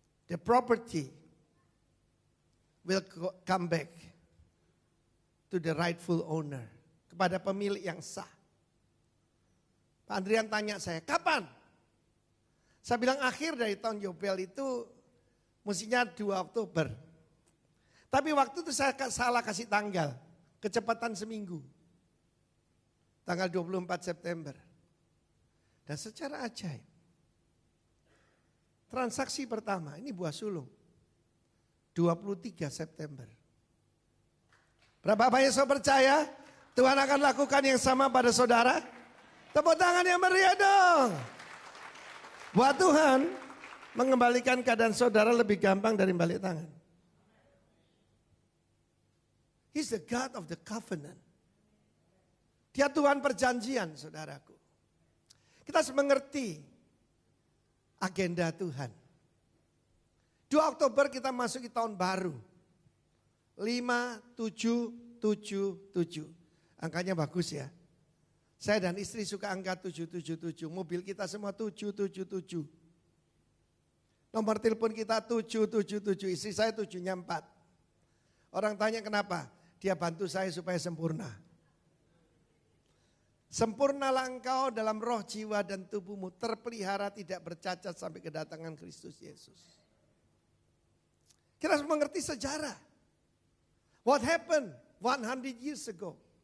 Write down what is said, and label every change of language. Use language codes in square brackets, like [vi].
[en] The property will come back to the rightful owner. [id] Kepada pemilik yang sah. Pak Andrian tanya saya, kapan? Saya bilang akhir dari tahun Yobel itu mestinya 2 Oktober. Tapi waktu itu saya salah kasih tanggal. Kecepatan seminggu. Tanggal 24 September. Dan secara ajaib. Transaksi pertama, ini buah sulung. 23 September. Berapa banyak saudara percaya Tuhan akan lakukan yang sama pada saudara? Tepuk tangan yang meriah dong. Buat Tuhan mengembalikan keadaan saudara lebih gampang dari balik tangan. [en] He's the God of the covenant. [id] Dia Tuhan perjanjian, saudaraku. Kita harus mengerti agenda Tuhan. 2 Oktober kita masuk di tahun baru. 5777. Angkanya bagus ya. Saya dan istri suka angka 777. Mobil kita semua 777. Nomor telepon kita 777. Istri saya 7-nya 4. Orang tanya kenapa? Dia bantu saya supaya sempurna. Sempurnalah engkau dalam roh, jiwa dan tubuhmu. Terpelihara tidak bercacat sampai kedatangan Kristus Yesus. Kita harus mengerti sejarah. [en] What happened 100 years ago?